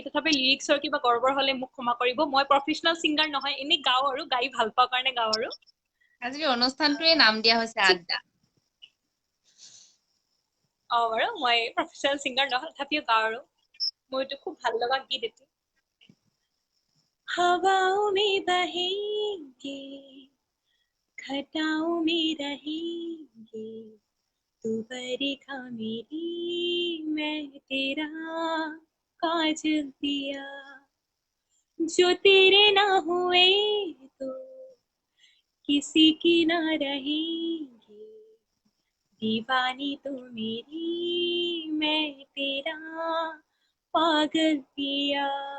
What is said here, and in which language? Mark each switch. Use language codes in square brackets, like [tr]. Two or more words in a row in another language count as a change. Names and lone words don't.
[as] তথাপি লিৰিক্সৰ কিবা গড়বড় হলে মোক ক্ষমা কৰিব। মই [en] professional singer [as] নহয়, এনেই গাওঁ আৰু গাই ভাল পাওঁ কাৰণে গাওঁ আৰু। আজিৰ অনুষ্ঠানটোৱে নাম দিয়া হৈছে আড্ডা। বাৰু মই [en] professional singer [as] নহয়, তথাপিও গাওঁ আৰু। মোৰ এইটো খুব ভাল লগা গীত এটি। [hi] हवाओं में बहेंगे, घटाओं में रहेंगे, तू बरखा मेरी, मैं तेरा काजल दिया, जो तेरे ना हुए तो किसी की ना रहेंगे, दीवानी तू मेरी, मैं तेरा पागल पिया,